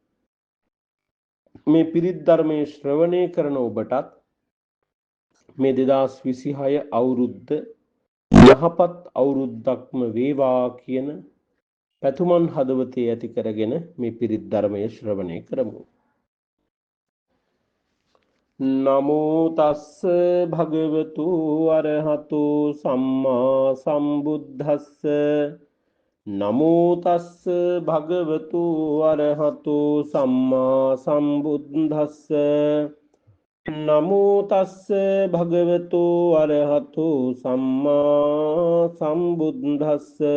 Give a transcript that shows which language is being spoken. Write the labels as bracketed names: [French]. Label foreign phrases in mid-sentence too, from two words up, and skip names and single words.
[Sinhala] මේ පිරිත් ධර්මයේ ශ්‍රවණය කරන ඔබටත් මේ 2026 අවුරුද්ද යහපත් අවුරුද්දක්ම වේවා කියන පැතුමන් හදවතේ ඇති කරගෙන මේ පිරිත් ධර්මයේ ශ්‍රවණය කරමු. [Pali] නමෝ තස්ස භගවතු අරහතු සම්මා සම්බුද්දස්ස නමෝ තස්ස භගවතු අරහතු සම්මා සම්බුද්දස්ස නමෝ තස්ස භගවතු අරහතු සම්මා සම්බුද්දස්ස